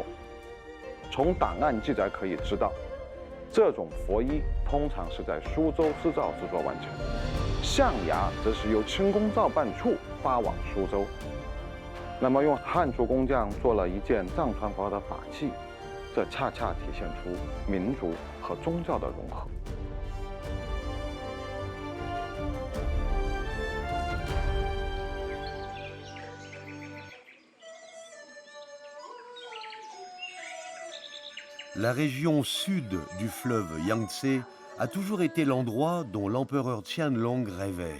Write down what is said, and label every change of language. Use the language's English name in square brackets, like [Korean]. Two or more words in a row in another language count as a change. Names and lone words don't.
[Chinese] 从档案记载可以知道，这种佛衣通常是在苏州织造制作完成，象牙则是由清宫造办处发往苏州。那么用汉族工匠做了一件藏传佛教的法器，这恰恰体现出民族和宗教的融合。 [French] La région sud du fleuve Yangtze a toujours été l'endroit dont l'empereur Qianlong rêvait.